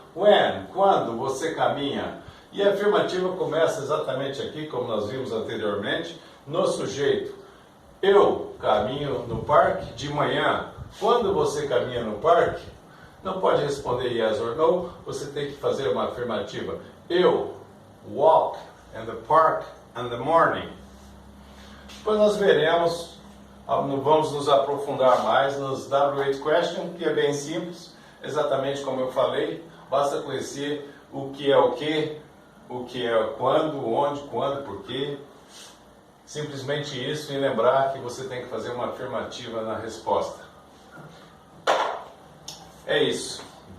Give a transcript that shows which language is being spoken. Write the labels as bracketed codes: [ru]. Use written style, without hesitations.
[en] When, [pt] quando você caminha? E a afirmativa começa exatamente aqui, como nós vimos anteriormente, no sujeito. Eu caminho no parque de manhã. Quando você caminha no parque, não pode responder [en] yes or no, [pt] você tem que fazer uma afirmativa. Eu [en] walk in the park in the morning. [pt] Depois nós veremos, vamos nos aprofundar mais nos W8 question, que é bem simples, exatamente como eu falei, basta conhecer o que é o que é quando, onde, quando, porquê. Simplesmente isso e lembrar que você tem que fazer uma afirmativa na resposta. É isso.